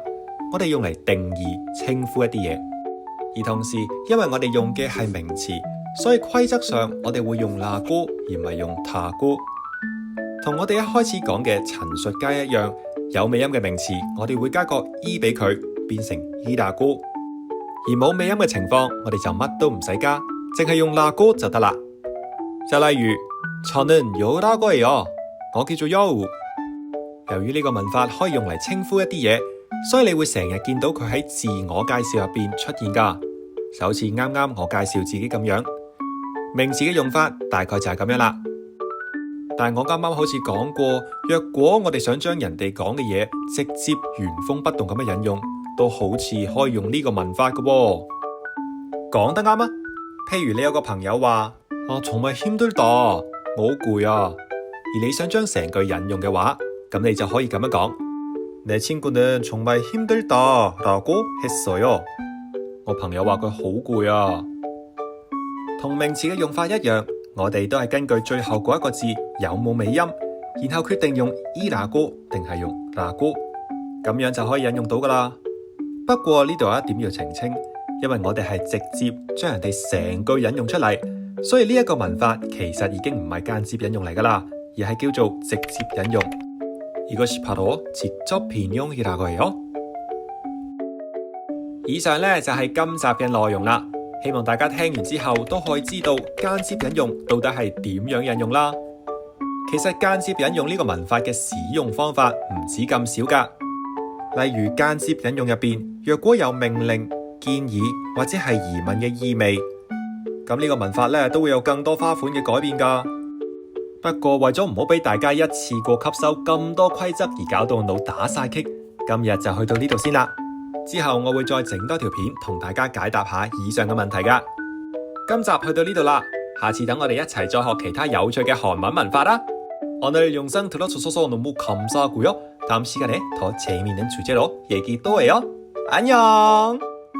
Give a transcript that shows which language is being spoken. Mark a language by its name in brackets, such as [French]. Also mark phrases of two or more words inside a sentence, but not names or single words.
[Cantonese] 我哋用嚟定義稱呼一啲嘢，而同時因為我哋用嘅係名詞，所以規則上我哋會用라고而唔係用타고。同我哋一開始講嘅陳述家一樣，有尾音嘅名詞我哋會加個E俾佢，變成이라고。而冇尾音嘅情況，我哋就乜都唔使加，淨係用라고就得啦。就例如 [Korean] 저는여우라고 해요， [Cantonese] 我叫做여우。由於呢個文法可以用嚟稱呼一啲嘢，所以你會成日見到佢喺自我介紹入邊出現噶，就好似啱啱我介紹自己咁樣。名詞嘅用法大概就係咁樣啦。但係我啱啱好似講過，若果我哋想將人哋講嘅嘢直接原封不動咁樣引用，都好似可以用呢個文法噶喎。講得啱啊！譬如你有個朋友話 [Korean] 정말 힘들다， [Cantonese] 我好攰啊。而你想將成句引用嘅話，咁你就可以咁樣講， [Korean] 내 친구는 정말 힘들다라고 했어요。 [Cantonese] 我朋友話佢好攰啊。同名詞嘅用法一樣，我哋都係根據最後嗰一個字有冇尾音，然後決定用이라고定係用라고，咁樣就可以引用到噶啦。不過呢度有一點要澄清，因為我哋係直接將人哋成句引用出嚟，所以呢一個文法其實已經唔係間接引用嚟噶啦，而係叫做直接引用。 [Korean] 이것이 바로 직접 인용이라고 해요。 [Cantonese] 以上呢就係今集嘅內容啦，希望大家聽完之後都可以知道間接引用到底係點樣引用啦。其實間接引用呢個文法嘅使用方法唔止咁少噶，例如間接引用入邊，若果有命令、建議或者係疑問嘅意味，咁呢個文法呢都會有更多花款嘅改變噶。不過為咗唔好俾大家一次過吸收咁多規則而搞到腦打晒棘，今日就去到呢度先啦。之後我會再整多條片同大家解答下以上嘅問題噶。今集去到呢度啦，下次等我哋一齊再學其他有趣嘅韓文文法啦。 [Korean] 오늘 영상 들어주셔서 너무 감사하고요. 다음 시간에 더 재미있는 주제로 얘기 또 해요. 안녕!